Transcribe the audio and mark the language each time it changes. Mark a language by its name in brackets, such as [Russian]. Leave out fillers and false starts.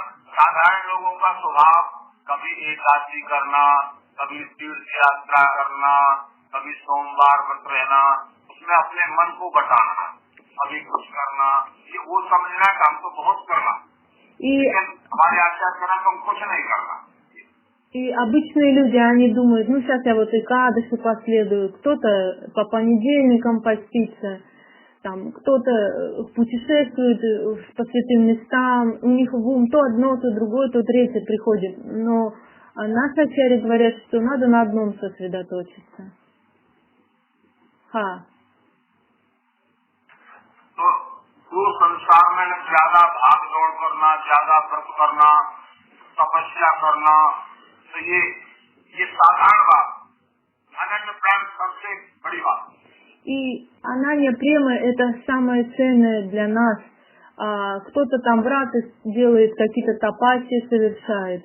[Hindi] साधारण लोगों का स्वभाव कभी एकादशी करना, कभी तीर्थ यात्रा करना, कभी सोमवार व्रत रहना, उसमें अपने मन को बटाना, कभी कुछ करना, ये वो समझना काम तो बहुत करना, [Russian] И, [Hindi] लेकिन हमारे आचार्य कहना तुम कुछ नहीं करना। [Russian] и обычные люди, они думают, ну сейчас я вот Экадаши последую, кто-то по понедельникам постится, там кто-то путешествует по святым местам, у них в ум то одно, то другое, то третье приходит. Но наши ачарьи говорят, что надо на одном сосредоточиться. [Hindi] हाँ। तो संसार में ज्यादा भाग दौड़ करना, ज्यादा व्रत करना, तपस्या करना, तो ये साधारण बात। अनन्य प्रेम सबसे बड़ी बात। [Russian] И ананья према — это самое ценное для нас. Кто-то там врат делает, какие-то тапасии совершает.